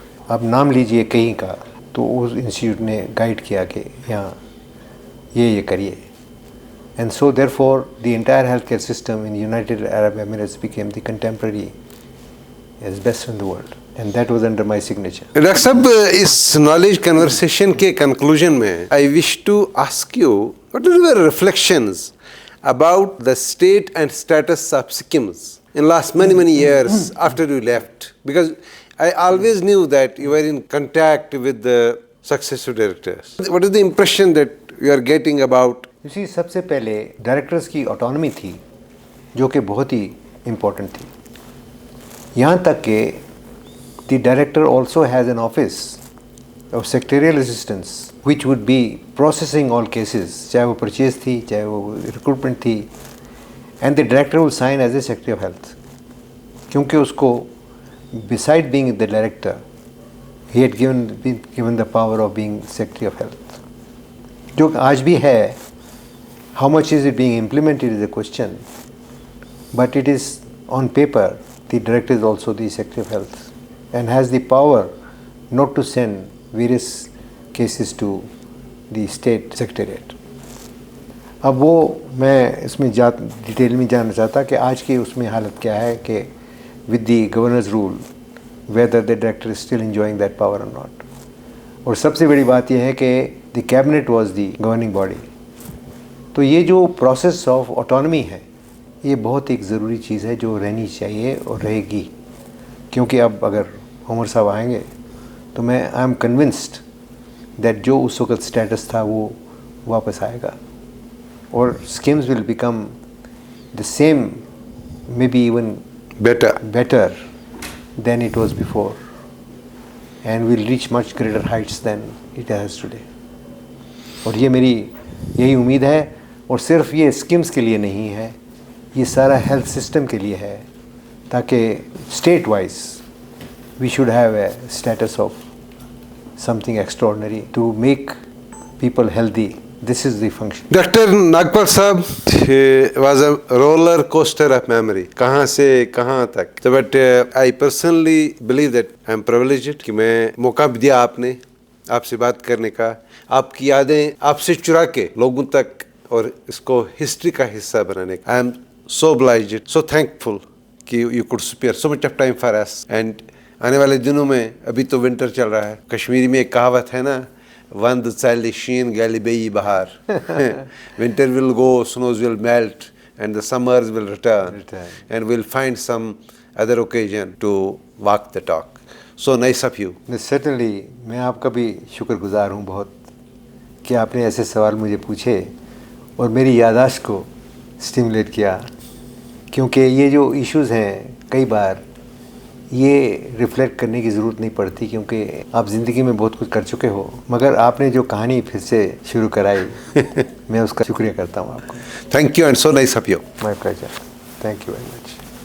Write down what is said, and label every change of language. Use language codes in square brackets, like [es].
[hi] आप नाम लीजिए कहीं का, तो उस इंस्टीट्यूट ने गाइड किया कि यहाँ ये करिए. [en] And so therefore the entire health care system in United Arab Emirates became the contemporary age best in the world and that was under my signature. [hi] Doctor साहब, इस नॉलेज कन्वर्सेशन के conclusion में [en] I wish to ask you what are your reflections about the state and status of Sikkims in last many years after you left, because I always knew that you were in contact with the successive directors. What is the impression that you are getting about? You see, [hi] सबसे पहले directors की autonomy थी जो कि बहुत ही important थी. यहाँ तक कि [en] the director also has an office of secretarial assistance which would be processing all cases, [hi] चाहे वो परचेज थी, चाहे वो रिक्रूटमेंट थी, [en] and the director will sign as a secretary of health, [hi] क्योंकि उसको [en] beside being the director he had been given the power of being secretary of health, [hi] जो आज भी है. [en] How much is it being implemented is a question, but it is on paper the director is also the secretary of health and has the power not to send various cases to the state secretariat. [hi] अब वो मैं इसमें detail में जानना चाहता कि आज की उसमें हालत क्या है कि [en] with the governor's rule whether the director is still enjoying that power or not. [hi] और सबसे बड़ी बात यह है कि [en] the cabinet was the governing body. [hi] तो ये जो process of autonomy है ये बहुत एक ज़रूरी चीज़ है जो रहनी चाहिए और रहेगी, क्योंकि अब अगर उमर साहब आएंगे तो मैं [en] I am convinced that [hi] जो उस वक्त स्टेटस था वो वापस आएगा [en] और schemes will become the same, maybe even better than it was before, and will reach much greater heights than it has today. [hi] और ये मेरी यही उम्मीद है, और सिर्फ ये स्कीम्स के लिए नहीं है, ये सारा हेल्थ सिस्टम के लिए है, ताकि state wise [en] we should have a status of something extraordinary to make people healthy. This is the function. Dr. Nagpal Sahab was a roller coaster of memory. [hi] कहाँ से कहाँ तक. [en] So, but I personally believe that I am privileged [hi] कि मैं मौका भी दिया आपने आपसे बात करने का, आपकी यादें आपसे चुरा के लोगों तक और इसको हिस्ट्री का हिस्सा बनाने का. [en] I am so obliged, so thankful कि you could spare so much of time for us. [hi] And आने वाले दिनों में, अभी तो विंटर चल रहा है, कश्मीरी में एक कहावत है ना, [ks] वंद चल शीन गैली बेई बहार. [en] Winter will go, snows will melt, and the summers will return, and we'll find some other occasion to walk the talk. So nice of you. [hi] Certainly, मैं आपका भी शुक्रगुजार हूँ बहुत कि आपने ऐसे सवाल मुझे पूछे और मेरी याददाश्त को स्टिमुलेट किया, क्योंकि ये जो इश्यूज़ हैं कई बार ये रिफ़्लेक्ट करने की ज़रूरत नहीं पड़ती, क्योंकि आप ज़िंदगी में बहुत कुछ कर चुके हो, मगर आपने जो कहानी फिर से शुरू कराई मैं उसका शुक्रिया करता हूँ आपको. [en] Thank you and so nice of you. My pleasure. Thank you very much.